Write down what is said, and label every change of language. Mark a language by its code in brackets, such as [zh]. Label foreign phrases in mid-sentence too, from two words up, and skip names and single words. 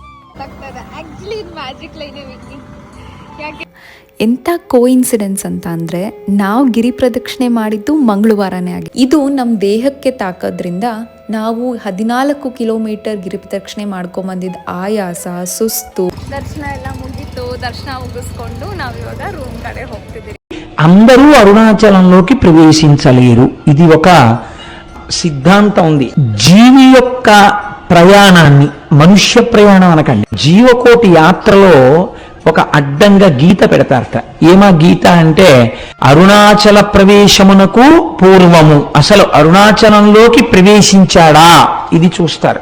[kn] ಎಂಥ ಕೋಇನ್ಸಿಡೆನ್ಸ್ ಅಂತ ಅಂದರೆ, ನಾವು ಗಿರಿ ಪ್ರದಕ್ಷಿಣೆ ಮಾಡಿದ್ದು ಮಂಗಳವಾರನೇ ಆಗಿ. ಇದು ನಮ್ಮ ದೇಹಕ್ಕೆ ತಾಕೋದ್ರಿಂದ ನಾವು 14 ಕಿಲೋಮೀಟರ್ ಗಿರಿ ಪ್ರದಕ್ಷಿಣೆ ಮಾಡ್ಕೊಂಬಂದಿದ್ದು ಆಯಾಸ, ಸುಸ್ತು. ದರ್ಶನ ಎಲ್ಲ ಮುಗೀತು ದರ್ಶನ ಮುಗಿಸ್ಕೊಂಡು ನಾವು ಇವಾಗ ರೂಮ್ ಕಡೆ ಹೋಗ್ತಿದ್ದೀವಿ. [te] అందరూ అరుణాచలంలోకి ప్రవేశించలేరు. ఇది ఒక సిద్ధాంతం ఉంది. జీవి యొక్క ప్రయాణాన్ని, మనుష్య ప్రయాణం అనకండి, జీవకోటి యాత్రలో ఒక అడ్డంగా గీత పెడతారట. ఏమా గీత అంటే, అరుణాచల ప్రవేశమునకు పూర్వము అసలు అరుణాచలంలోకి ప్రవేశించాడా ఇది చూస్తారు.